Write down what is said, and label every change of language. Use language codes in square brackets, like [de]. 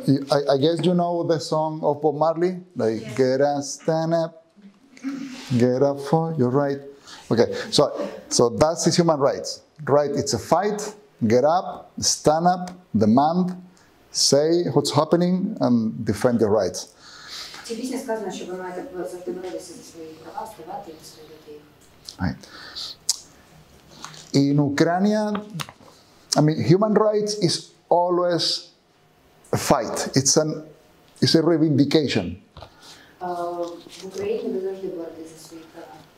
[en] I guess you know the song of Bob Marley, like get up, stand up, get up for your right. Okay, so that's the human rights. Right, it's a fight. Get up, stand up, demand, say what's happening, and defend your rights. [uk] В цій пісні сказано, що ви маєте завжди боротися за свої права, ставати і відстоювати їх. [en] Right. In Ukraine, I mean, human rights is always a fight. It's a reivindication. [uk] В Україні ви завжди боретеся за свої права.